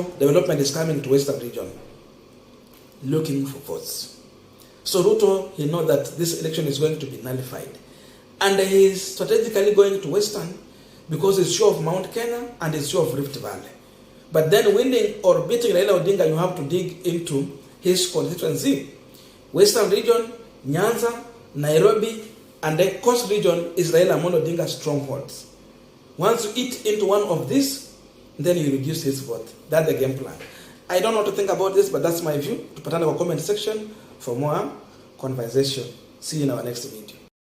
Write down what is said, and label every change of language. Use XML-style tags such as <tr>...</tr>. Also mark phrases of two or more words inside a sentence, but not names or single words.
<en>Development is coming to Western region, looking for votes. So Ruto, he knows that this election is going to be nullified. And he is strategically going to Western because he's sure of Mount Kenya and he's sure of Rift Valley. But then winning or beating Raila Odinga, you have to dig into his constituency. Western region, Nyanza, Nairobi, and the Coast region is Raila Amolo Odinga's strongholds. Once you eat into one of these, then you reduce his vote. That's the game plan. I don't know what to think about this, but that's my view.</en> <sw>Tupatane kwa</sw> <en>comment section for more conversation. See you in our next video.</en>